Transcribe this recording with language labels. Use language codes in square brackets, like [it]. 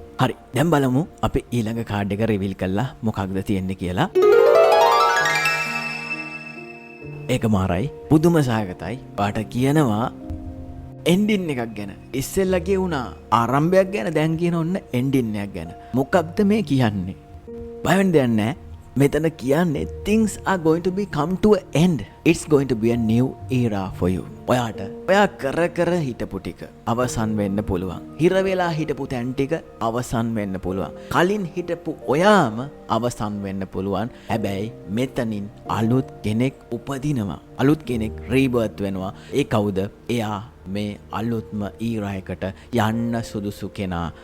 [si] හරි, දැන් බලමු අපි ඊළඟ කාඩ් එක රිවීල් කරලා මොකක්ද තියෙන්නේ කියලා. ඒක මාරයි, පුදුම සහගතයි. ඔයාට කියනවා එන්ඩින් එකක් ගැන. ඉස්සෙල්ලා කියුණා ආරම්භයක් ගැන, දැන් කියන ඔන්න එන්ඩින් එකක් ගැන. මොකක්ද මේ කියන්නේ? බය වෙන්න දෙයක් නැහැ. මෙතන කියන්නේ [en] things are going to be come to an end. It's going to be a new era for you. [si] ඔයා කර හිටපු ටික අවසන් වෙන්න පුළුවන්. හිර වෙලා හිටපු තැන් ටික අවසන් වෙන්න පුළුවන්. කලින් හිටපු ඔයාම අවසන් වෙන්න පුළුවන්. හැබැයි මෙතනින් අලුත් කෙනෙක් උපදිනවා. අලුත් කෙනෙක් රීබර්ත් වෙනවා. ඒ කවුද? එයා මේ අලුත්ම ඊරායකට යන්න සුදුසු කෙනා.